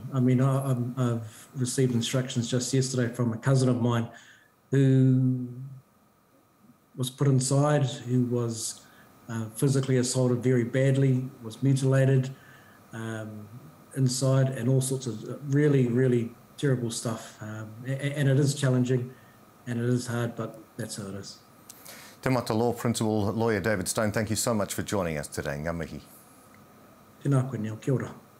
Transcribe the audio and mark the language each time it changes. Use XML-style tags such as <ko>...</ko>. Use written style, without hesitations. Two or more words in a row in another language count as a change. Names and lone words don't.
<en>I mean, I've received instructions just yesterday from a cousin of mine who was put inside, who was physically assaulted very badly, was mutilated inside, and all sorts of really, really terrible stuff. And it is challenging and it is hard, but that's how it is. Te Mata Law Principal Lawyer David Stone, thank you so much for joining us today.</en> <mi>Ngā mihi. Tēnā koe, Neil. Kia ora.</mi>